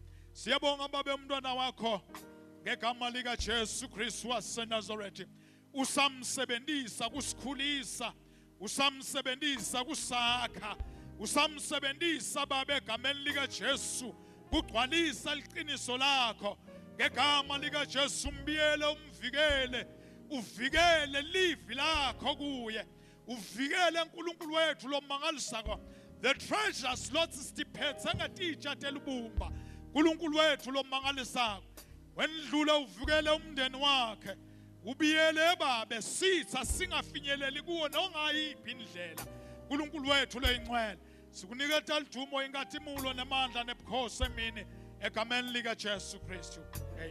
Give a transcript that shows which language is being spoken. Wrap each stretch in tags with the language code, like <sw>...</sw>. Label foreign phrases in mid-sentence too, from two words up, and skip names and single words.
<ss>Siyabonga babe umntwana wakho ngegama lika Jesu Kristu waseNazaretha usamsebenzisa kusikhulisa, usamsebenzisa kusakha, usamsebenzisa babe egameni lika Jesu kugcwalisa liqiniso lakho ngegama lika Jesu. Mbiyele umvikele, uvikele livi lakho kuye, uvikele Nkulunkulu wethu lomangalisako</ss> <en>the treasures</en> <ss>lots stiphethe ngatitsha telubumba. Nkulunkulu wethu lomangalisako wendlule uvikele umndeni wakhe, ubiyele babe sitha singafinyeleli kuwo nongayiphi indlela. Nkulunkulu wethu leyingcwele sikunikeza lidumo inkathi mulo nemandla nebukhosi emini egameni lika Jesu Kristu.</ss>